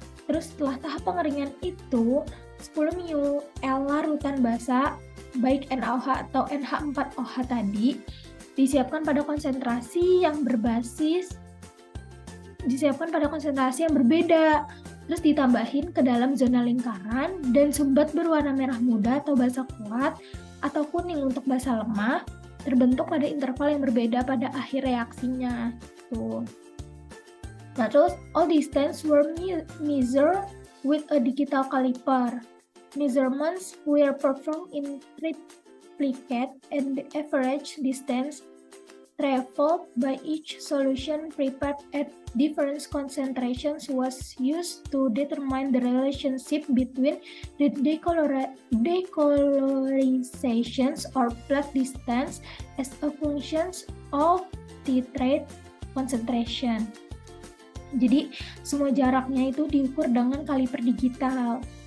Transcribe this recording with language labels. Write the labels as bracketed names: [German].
[Indonesian] Terus setelah tahap pengeringan itu 10 ml larutan basa baik NaOH atau NH4OH tadi disiapkan pada konsentrasi yang berbeda, terus ditambahin ke dalam zona lingkaran, dan sumbat berwarna merah muda atau basa kuat atau kuning untuk basa lemah terbentuk pada interval yang berbeda pada akhir reaksinya tuh. Nah, terus [English] all distance were measured with a digital caliper. Measurements were performed in triplicate and the average distance traveled by each solution prepared at different concentrations was used to determine the relationship between the decolorizations or plate distance as a function of titrate concentration. [Indonesian] Jadi semua jaraknya itu diukur dengan kaliper digital.